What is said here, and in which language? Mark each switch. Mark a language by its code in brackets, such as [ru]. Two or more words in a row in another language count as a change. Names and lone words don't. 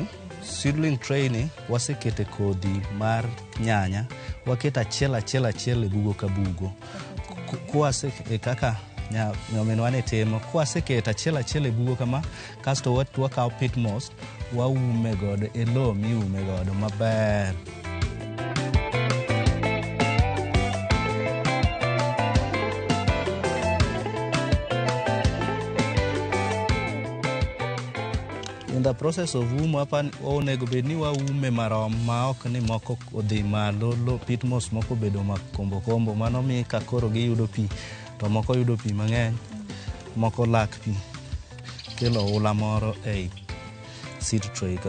[en] Seedling tray [luo] ni wasekete kodhi mar nyanya, waketa achiel e bugo ka bugo. Kwase kaka nyaminwa ne timo, kwaseketa achiel e bugo kama, kasto wakawo [en] pit moss [luo] waume godo e lowo miume godo maber. [en] In the process of [luo] umo onego bed ni waume marom ma ok ni moko odhi malo, lo [en] pit moss [luo] moko bedo makombo mano mi ka koro giyudo pi to moko yudo pi mang'eny, moko lak pi, kelo ula moro ei [en] seed tray [luo] ka.